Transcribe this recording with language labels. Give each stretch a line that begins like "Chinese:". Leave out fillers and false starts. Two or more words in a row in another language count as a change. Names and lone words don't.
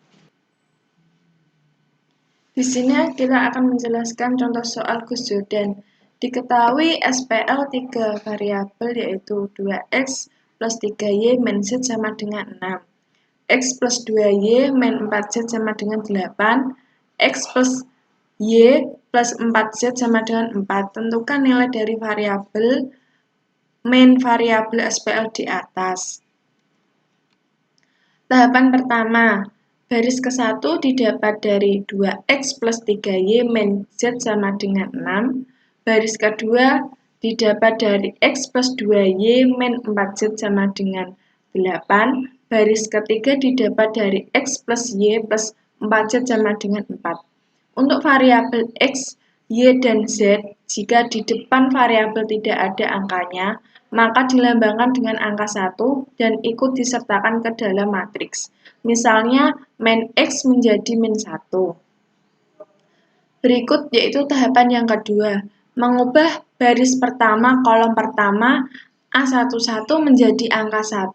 Indonesian: Di sini kita akan menjelaskan contoh soal Gauss-Jordan. Diketahui SPL 3 variabel yaitu 2x plus 3y min z sama dengan 6. X plus 2y min 4z sama dengan 8. X plus y plus 4z sama dengan 4. Tentukan nilai dari variabel min variabel SPL di atas. Tahapan pertama, baris ke-1 didapat dari 2x plus 3y min z sama dengan 6. Baris kedua didapat dari x plus 2y min 4z sama dengan 8. Baris ketiga didapat dari x plus y plus 4z sama dengan 4. Untuk variabel x, y, dan z, jika di depan variabel tidak ada angkanya, maka dilambangkan dengan angka 1 dan ikut disertakan ke dalam matriks. Misalnya, min x menjadi min 1. Berikut yaitu tahapan yang kedua, mengubah baris pertama kolom pertama A11 menjadi angka 1.